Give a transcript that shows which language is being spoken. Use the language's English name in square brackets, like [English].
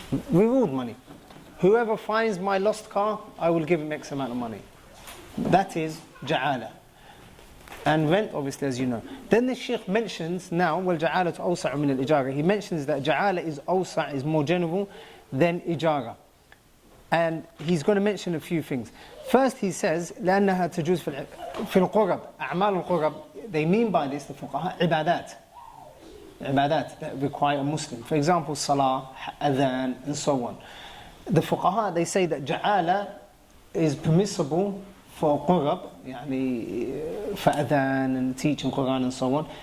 [English] Reward money. Whoever finds my lost car, I will give him X amount of money. That is Ja'ala. And rent, obviously, as you know. Then the Shaykh mentions now, [Arabic] وَالْجَعَالَةُ أَوْسَعُ مِنَ الْإِجَارَةِ. [English] He mentions that Ja'ala is awsa', is more general than Ijara. And he's going to mention a few things. First he says, [Arabic] لأنها تجوز في القرب. أعمال القرب. [English] They mean by this, the fuqaha, ibadat that require a Muslim. For example, salah, adhan, and so on. The fuqaha, they say that Ja'ala is permissible for qurab, يعني for adhan and teaching Quran and so on.